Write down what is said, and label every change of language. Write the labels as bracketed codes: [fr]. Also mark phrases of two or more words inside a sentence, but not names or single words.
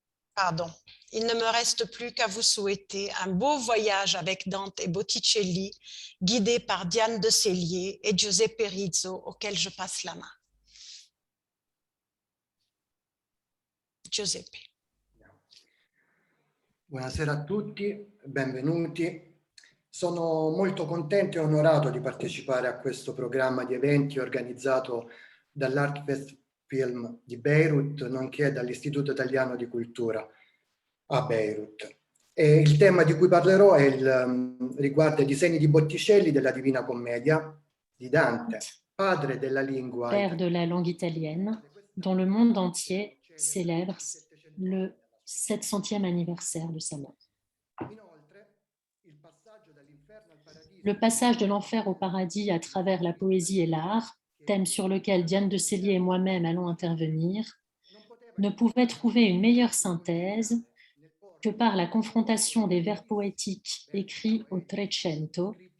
[fr] Pardon. Il ne me reste plus qu'à vous souhaiter un beau voyage avec Dante et Botticelli, guidé par Diane de Sellier et Giuseppe Rizzo, auquel je passe la main. Giuseppe. [it] Buonasera a tutti, benvenuti. Sono molto contento e onorato di partecipare a questo programma di eventi organizzato dall'Artfest Film di Beirut, nonché dall'Istituto Italiano di Cultura a Beirut. E il tema di cui parlerò riguarda i disegni di Botticelli della Divina Commedia di Dante, padre della lingua [fr] père de la langue italienne, dont le monde entier célèbre le 700e anniversaire de sa mort. Le passage de l'enfer au paradis à travers la poésie et l'art, thème sur lequel Diane de Sellier et moi-même allons intervenir, ne pouvait trouver une meilleure synthèse que par la confrontation des vers poétiques écrits au Trecento